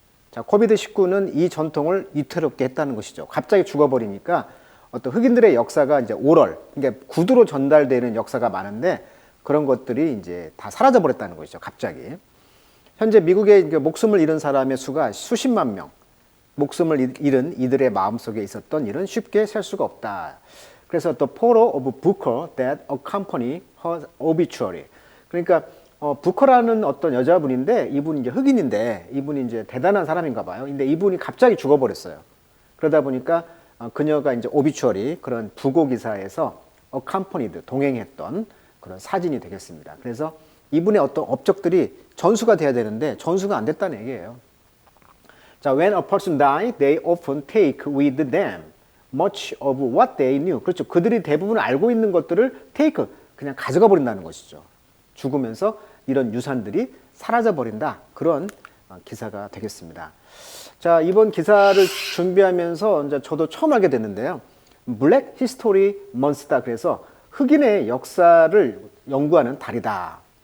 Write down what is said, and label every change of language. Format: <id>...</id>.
<ko>자, 코비드-19는 이 전통을 위태롭게 했다는 것이죠. 갑자기 죽어버리니까 어떤 흑인들의 역사가 이제 오럴, 그러니까 구두로 전달되는 역사가 많은데 그런 것들이 이제 다 사라져버렸다는 것이죠. 갑자기. 현재 미국의 목숨을 잃은 사람의 수가 수십만 명, 목숨을 잃은 이들의 마음속에 있었던 일은 쉽게 셀 수가 없다. 그래서</ko> <en>the photo of Booker that accompany her obituary.</en> <ko>그러니까 부커라는 어떤 여자분인데 이분이 이제 흑인인데 이분이 이제 대단한 사람인가 봐요. 근데 이분이 갑자기 죽어버렸어요. 그러다 보니까 그녀가 이제 오비추어리 그런 부고 기사에서 accompanied 동행했던 그런 사진이 되겠습니다. 그래서 이분의 어떤 업적들이 전수가 돼야 되는데 전수가 안 됐다는 얘기예요.</ko> <en>자, when a person dies, they often take with them much of what they knew.</en> <ko>그렇죠. 그들이 대부분 알고 있는 것들을 take, 그냥 가져가 버린다는 것이죠. 죽으면서 이런 유산들이 사라져 버린다. 그런 기사가 되겠습니다. 자, 이번 기사를 준비하면서 이제 저도 처음 알게 됐는데요. 블랙 히스토리 먼스다. 그래서 흑인의 역사를 연구하는 달이다.</ko>